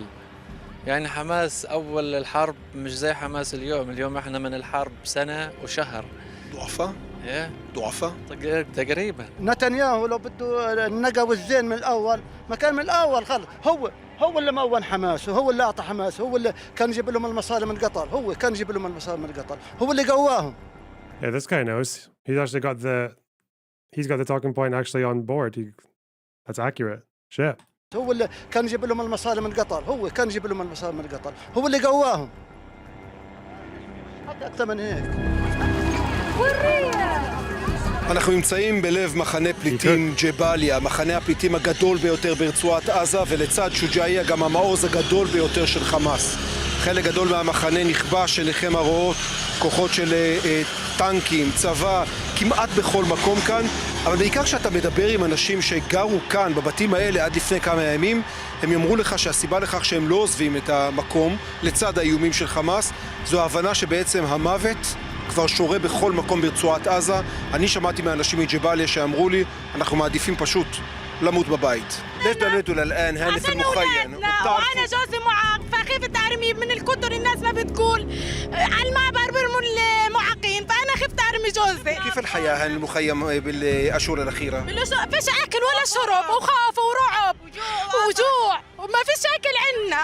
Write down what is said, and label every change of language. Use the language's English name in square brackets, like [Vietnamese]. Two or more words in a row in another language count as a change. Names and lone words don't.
[Arabic] يعني حماس أول الحرب مش زي حماس اليوم إحنا من الحرب سنة وشهر. ضعفة؟ إيه ضعفة؟ تقريبا. نتنياهو لو بده النقا والزين من الأول ما كان من الأول خلص هو اللي مون حماس وهو اللي أعطى حماس هو اللي كان يجيب لهم المصاري من قطر هو كان يجيب لهم المصاري من قطر هو اللي قواهم. [English] Yeah, this guy knows. He's actually got the talking point actually on board. That's accurate. Shit. [Arabic] هو اللي كان يجيب لهم المصاري من قطر هو كان يجيب لهم المصاري من قطر هو اللي قواهم حتى أكثر من هيك. [Hebrew] אנחנו נמצאים בלב מחנה פליטים ג'באליה, מחנה הפליטים הגדול ביותר ברצועת עזה, ולצד שוג'אעיה גם המעוז הגדול ביותר של חמאס. חלק גדול מהמחנה נכבש, עיניכם הרואות, כוחות של טנקים, צבא, כמעט בכל מקום כאן, אבל בעיקר כשאתה מדבר עם אנשים שגרו כאן בבתים האלה עד לפני כמה ימים, הם יאמרו לך שהסיבה לכך שהם לא עוזבים את המקום לצד האיומים של חמאס, זו ההבנה שבעצם המוות כבר שורה בכל מקום ברצועת עזה. אני שמעתי מאנשים מג'באליה שאמרו לי, אנחנו מעדיפים פשוט למות בבית. [Arabic] ليش بنيتوا الآن هاني في المخيم؟ وأنا جوزي معاق فخفت أرمي من الكتر الناس ما بتقول على المعبر بيرموا المعاقين فأنا خفت أرمي جوزي. كيف الحياة هان المخيم بالأشهر الأخيرة؟ فيش أكل ولا شرب وخوف ورعب وجوع وما فيش أكل عنا.